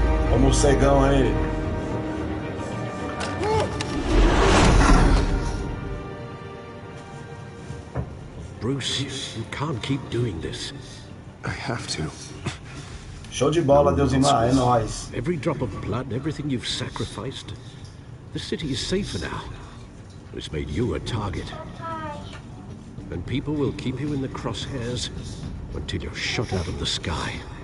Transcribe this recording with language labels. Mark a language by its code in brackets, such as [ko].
[pt] Olha o morcegão aí. [en] Bruce, you can't keep doing this. I have to. [pt] Show de bola, Deusimar, é nóis. [en] Every drop of blood, everything you've sacrificed. The city is safer now. It's made you a target. And people will keep you in the crosshairs until you're shot out of the sky.